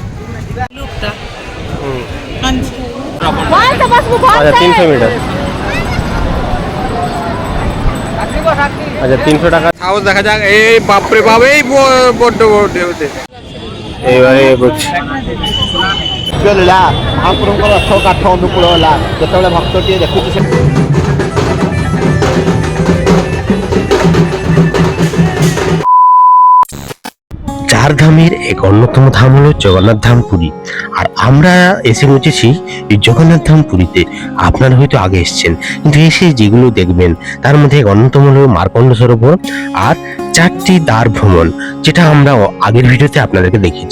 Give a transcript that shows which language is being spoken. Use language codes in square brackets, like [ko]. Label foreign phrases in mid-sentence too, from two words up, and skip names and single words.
[bn] আচ্ছা 300 মিটার, আচ্ছা 300 টাকা। সাহস দেখা যাক। এই বাপরে বাপ, এই বড্ড বড্ড হতে এইবারে এগোচ্ছি। [or] ମହାପ୍ରଭୁଙ୍କର ଅଠର କାଠ ଅନୁକୂଳ ହେଲା ଯେତେବେଳେ ଭକ୍ତଟିଏ ଦେଖୁଛି ସେ [bn] চার ধামের এক অন্যতম ধাম হলো জগন্নাথ ধাম পুরী। আর আমরা এসে পৌঁছেছি এই জগন্নাথ ধাম পুরীতে। আপনারা হয়তো আগে এসেছেন, কিন্তু এসে যেগুলো দেখবেন তার মধ্যে এক অন্যতম হলো মার্কণ্ড সরোবর আর 4টি দ্বার ভ্রমণ, যেটা আমরা আগের ভিডিওতে আপনাদেরকে দেখিয়েছি।